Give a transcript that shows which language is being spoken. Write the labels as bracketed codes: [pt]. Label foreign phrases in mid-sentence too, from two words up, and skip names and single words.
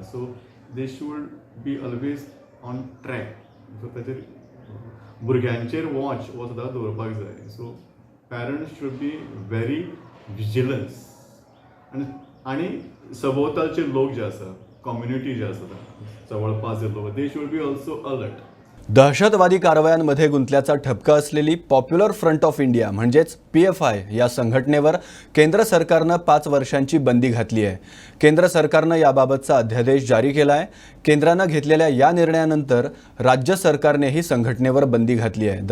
[en] So they should be always on track. [kok] सो ताचेर भुरग्यांचेर वॉच हो सुद्दां दवरपाक जाय। [en] So parents should be very vigilance. [kok] आनी सभोवतालचे लोक जे आसा, कम्युनिटी जे आसा, जवळपास जे लोक, [en] they should be also alert. [mr] दहशतवादी कारवायांमध्ये गुंतल्याचा ठपका असलेली पॉप्युलर फ्रंट ऑफ इंडिया म्हणजेच PFI या संघटनेवर केंद्र सरकारनं 5 वर्षांची बंदी घातली आहे। केंद्र सरकारनं याबाबतचा अध्यादेश जारी केला आहे। केंद्रानं घेतलेल्या या निर्णयानंतर राज्य सरकारनेही संघटनेवर बंदी घातली आहे।